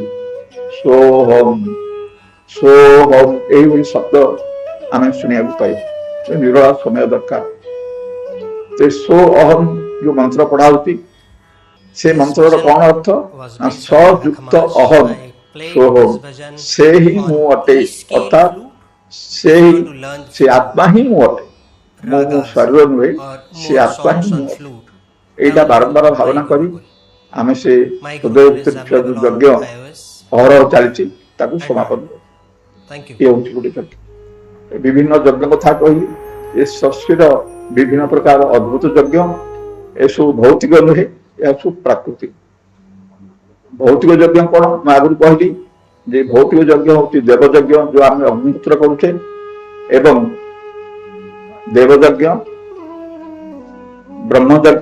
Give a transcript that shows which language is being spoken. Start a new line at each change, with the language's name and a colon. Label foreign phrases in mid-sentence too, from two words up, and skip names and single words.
Sanskrit: ସୋହମ୍ ସୋହମ୍
Odia: ଏଇଭଳି ଶବ୍ଦ ଆମେ ଶୁଣିବାକୁ ପାଇବା। ନିରୋଳା ସମୟ ଦରକାର।
Sanskrit: ସୋ ଅହମ୍
Odia: ଯୋଉ ମନ୍ତ୍ର ପଢା ହଉଛି, ସେ ମନ୍ତ୍ରର କଣ ଅର୍ଥ?
Sanskrit: ସଯୁକ୍ତ ଅହମ୍ ସୋହମ୍,
Odia: ସେ ହିଁ ମୁଁ ଅଟେ, ଅର୍ଥାତ୍ ସେହି
English: want to learn
Odia: ସେ ଆତ୍ମା ହିଁ ମୁଁ ଅଟେ, ମୁଁ
English: ragas
Odia: ଶରୀର ନୁହେଁ,
English: or
Odia: ସେ
English: more
Odia: ଆତ୍ମା ହିଁ
English: songs
Odia: ମୁଁ
English: on
Odia: ଅଟେ।
English: flute,
Odia: ଏଇଟା
English: download
Odia: ବାରମ୍ବାର ଭାବନା
English: My
Odia: କରି
English: Gurukul.
Odia: ଆମେ ସେ
English: My
Odia: ହୃଦୟ
English: Gurukul
Odia: ଭିତରେ
English: is
Odia: ଥିବା ଯୋଉ
English: available
Odia: ଯଜ୍ଞ
English: on iOS
Odia: ଅହରହ ଚାଲିଛି ତାକୁ
English: and
Odia: ସମାପନ
English: Android. Thank you.
Odia: ଇଏ ହେଉଛି ଗୋଟେ ଯଜ୍ଞ। ବିଭିନ୍ନ ଯଜ୍ଞ କଥା କହିଲି, ଏ ଷଷ୍ଠୀର ବିଭିନ୍ନ ପ୍ରକାର ଅଦ୍ଭୁତ ଯଜ୍ଞ, ଏସବୁ ଭୌତିକ ନୁହେଁ, ଏହା ସବୁ ପ୍ରାକୃତିକ। ଭୌତିକ ଯଜ୍ଞ କଣ ମୁଁ ଆଗରୁ କହିଲି ଯେ ଭୌତିକ ଯଜ୍ଞ ହଉଛି ଦେବଯଜ୍ଞ, ଯୋଉ ଆମେ ଅଗ୍ନିହୋତ୍ର କରୁଛେ, ଏବଂ ଦେବଯଜ୍ଞ, ବ୍ରହ୍ମଯଜ୍ଞ।